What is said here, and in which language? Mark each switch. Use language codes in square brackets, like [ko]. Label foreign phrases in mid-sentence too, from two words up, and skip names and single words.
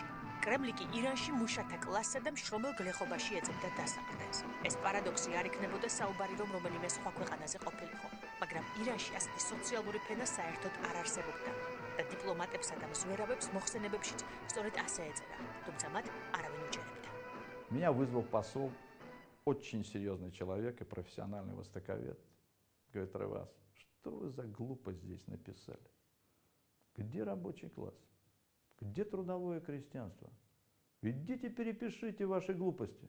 [ka] კრემლი კი ირანში მუშათა კლასსა და მშრომელ გლეხობაში ეძებდა დასაყრდენს. ეს პარადოქსი არ იქნებოდა საუბარი, რომ რომელიმე სხვა ქვეყანაზე ყოფილიყო, მაგრამ ირანში ასეთი სოციალური ფენა საერთოდ არ არსებობდა და დიპლომატებსა და მზვერავებს მოხსენებებშიც სწორედ ასე ეწერა, თუმცა მათ არავინ უჯერებდა. [ru] Меня вызвал посол, очень серьезный человек и профессиональный востоковед. Говорит: Ревас, что вы за глупость здесь написали? Где рабочий класс? Где трудовое крестьянство? Идите перепишите ваши глупости.